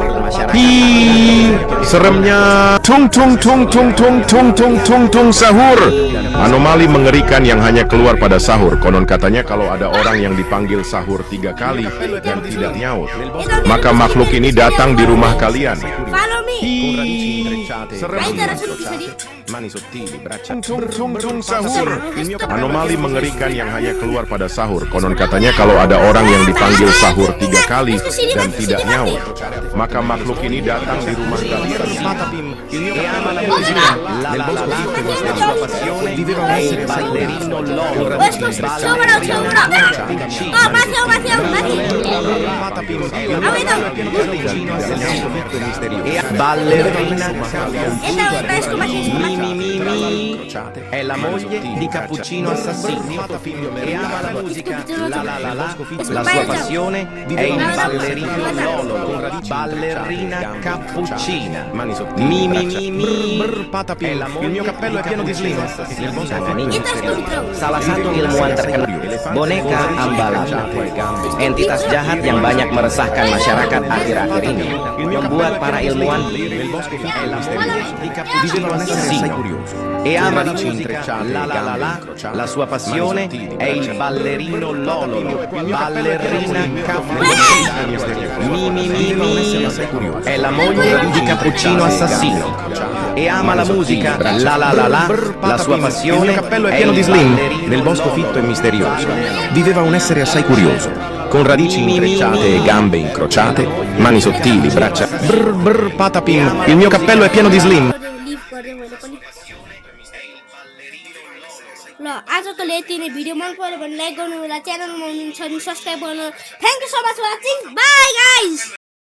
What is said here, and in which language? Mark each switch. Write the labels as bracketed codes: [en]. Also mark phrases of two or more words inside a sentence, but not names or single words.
[id] Seremnya tung tung tung tung tung tung tung tung tung sahur. Anomali mengerikan yang hanya keluar pada sahur. Konon katanya kalau ada orang yang dipanggil sahur 3 kali dan tidak nyaut, maka makhluk ini datang di rumah kalian. [en] Follow me. [it] Mani sottili, braccia tung tung tung sahur. [id] Anomali mengerikan yang hanya keluar pada sahur. Konon katanya kalau ada orang yang dipanggil sahur 3 kali dan tidak nyaut, maka makhluk ini datang di rumah kalian. [it] Ballerina è la moglie di Cappuccino Assassino e ama la musica la sua passione è il ballerino Lololo, ballerina cappuccina. È la moglie, il mio cappello è pieno di slim. [id] Salah satu ilmuwan terkenal, boneka ambalamba, entitas jahat yang banyak meresahkan masyarakat akhir-akhir ini, membuat para ilmuwan [it] e ama la musica la sua passione è il ballerino Lololo, ballerina cappuccina. È la moglie di Cappuccino Assassino e ama la musica la sua passione è il ballerino. Nel bosco fitto e misterioso viveva un essere assai curioso, con radici intrecciate e gambe incrociate, mani sottili, braccia brr brr patapim. Il mio cappello è pieno di slim. [ne] ल आजको यति नै भिडियो मन पर्यो भने लाइक गर्नु होला च्यानलमा हुनुहुन्छ भने सब्स्क्राइब गर्नु [en] thank you so much watching bye guys